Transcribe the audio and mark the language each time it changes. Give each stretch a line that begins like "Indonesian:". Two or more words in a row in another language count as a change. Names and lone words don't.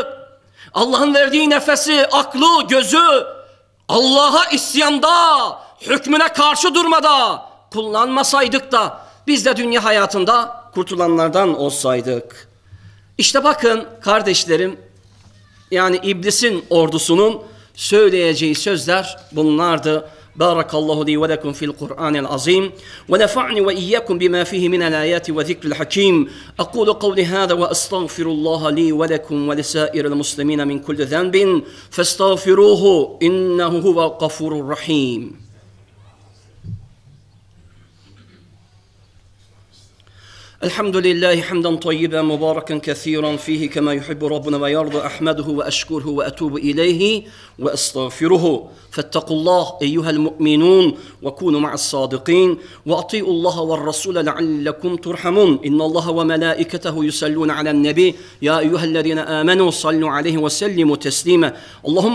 Turkish: Allah'ın verdiği nefesi, aklı, gözü Allah'a isyanda, hükmüne karşı durmada kullanmasaydık da biz de dünya hayatında kurtulanlardan olsaydık. İşte bakın kardeşlerim, yani iblisin ordusunun söyleyeceği sözler bunlardı.
Arabic: بارك الله لي ولكم في القرآن العظيم ونفعني وإياكم بما فيه من الآيات والذكر الحكيم. أقول قولي هذا وأستغفر الله لي ولكم ولسائر المسلمين من كل ذنب فاستغفروه إنه هو الغفور الرحيم. الحمد لله حمدا طيبا مباركا كثيرا فيه كما يحب ربنا ويرضى أحمده وأشكره وأتوب إليه وأستغفره فاتقوا الله أيها المؤمنون وكونوا مع الصادقين وأطيعوا الله والرسول لعلكم ترحمون إن الله وملائكته يصلون على النبي يا أيها الذين آمنوا صلوا عليه وسلموا تسليما اللهم